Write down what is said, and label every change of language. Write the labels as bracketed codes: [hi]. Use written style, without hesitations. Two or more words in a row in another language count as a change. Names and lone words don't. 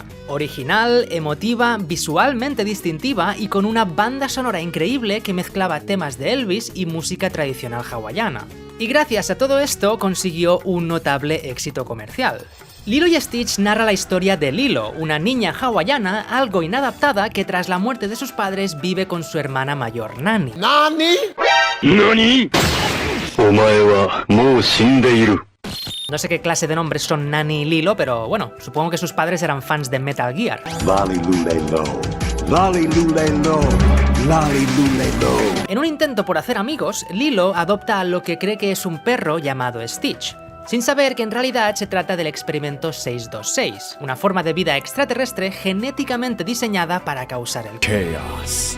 [es] Original, emotiva, visualmente distintiva y con una banda sonora increíble que mezclaba temas de Elvis y música tradicional hawaiana. Y gracias a todo esto consiguió un notable éxito comercial. Lilo y Stitch narra la historia de Lilo, una niña hawaiana algo inadaptada que tras la muerte de sus padres vive con su hermana mayor Nani. ¿Nani? [ja] ¿なに？お前はもう死んでいる. [es] No sé qué clase de nombres son Nani y Lilo, pero bueno, supongo que sus padres eran fans de Metal Gear. En un intento por hacer amigos, Lilo adopta a lo que cree que es un perro llamado Stitch, sin saber que en realidad se trata del experimento 626, una forma de vida extraterrestre genéticamente diseñada para causar el caos.